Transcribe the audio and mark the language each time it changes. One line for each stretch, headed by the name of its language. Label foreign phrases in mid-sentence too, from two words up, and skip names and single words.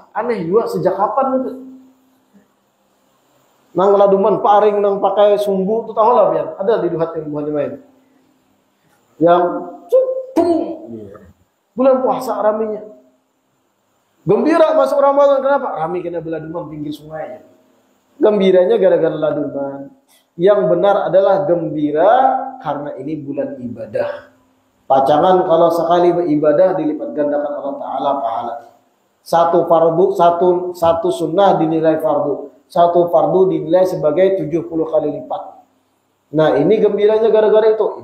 Banjar: Aneh juga sejak kapan itu? Nang laduman paring, nang pakai sumbu, itu tahu lah biar. Ada di duhat yang main. Yang bulan puasa raminya. Gembira masuk Ramadan, kenapa? Rami kena beladuman pinggir sungai.
Indonesian: Gembiranya gara-gara laduman. Yang benar adalah gembira karena ini bulan ibadah. Pacangan kalau sekali beribadah dilipat gandakan Allah Ta'ala pahala. Satu fardu, satu sunnah dinilai fardu. Satu fardu dinilai sebagai 70 kali lipat. Nah ini gembiranya gara-gara itu.